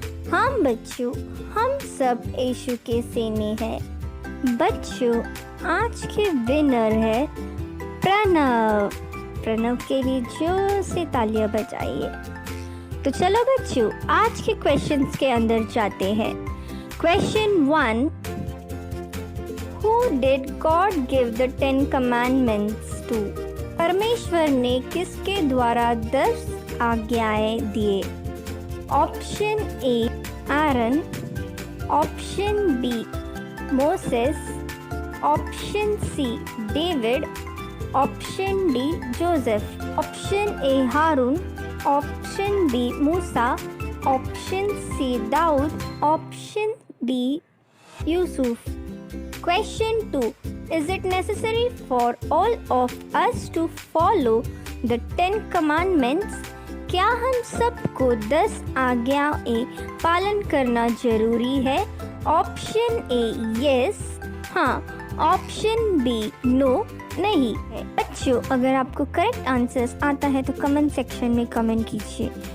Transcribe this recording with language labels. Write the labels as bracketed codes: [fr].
[hi] हाँ बच्चों, हम सब यीशु के सेने हैं। बच्चों, आज के विनर है प्रणव। प्रणव के लिए जोर से तालियां बजाइए। तो चलो बच्चों, आज के क्वेश्चंस के अंदर जाते हैं। [en] Question 1, Who did God give the 10 commandments to? [hi] परमेश्वर ने किसके द्वारा 10 आज्ञाएं दिए? Option A आरन, option B Moses, option C David, option D Joseph, option A Haroon, option B Musa, option C Dawood, option D Yusuf. [en] Question 2. Is it necessary for all of us to follow the 10 commandments? [hi] क्या हम सबको 10 आज्ञाएं पालन करना जरूरी है? Option A yes, हाँ। Option be no, नहीं है। बच्चों, अगर आपको करेक्ट आंसर्स आता है तो कमेंट सेक्शन में कमेंट कीजिए।